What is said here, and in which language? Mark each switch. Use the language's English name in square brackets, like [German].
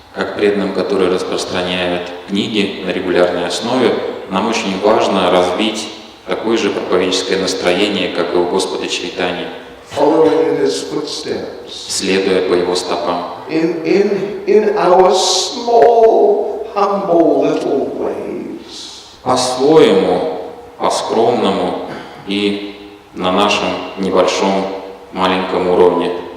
[Russian] Как преданным, которые распространяют книги на регулярной основе, нам очень важно развить такое же проповедческое настроение, как и у Господа Чайтаньи, [English] Following in his footsteps. [Russian] следуя по его стопам. [English] In our small, humble little ways. [Russian] По-своему, по-скромному и на нашем небольшом, маленьком уровне.